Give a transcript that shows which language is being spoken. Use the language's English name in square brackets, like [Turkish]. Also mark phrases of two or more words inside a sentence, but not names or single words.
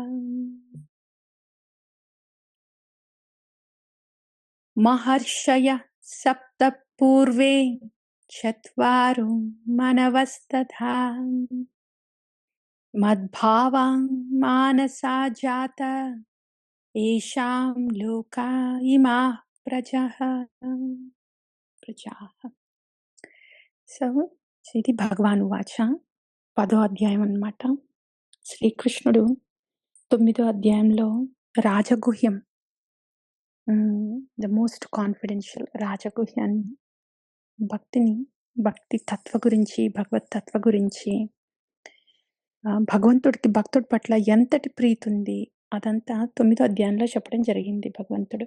[Sanskrit] महर्षयः सप्त पूर्वे चत्वारो मनवस्तथा मद्भावान् मानसा जाता येषां लोका इमाः प्रजाः। [Telugu] సో ఇది భగవాన్ వాచ 10వ అధ్యాయం అన్నమాట. శ్రీకృష్ణుడు 9వ అధ్యాయంలో రాజగుహ్యం, [English] the most confidential [Telugu] రాజగుహ్యాన్ని, భక్తి తత్వ గురించి, భగవత్ తత్వ గురించి, భగవంతుడికి భక్తుడి పట్ల ఎంతటి ప్రీతి ఉంది అదంతా 9వ అధ్యాయంలో చెప్పడం జరిగింది భగవంతుడు.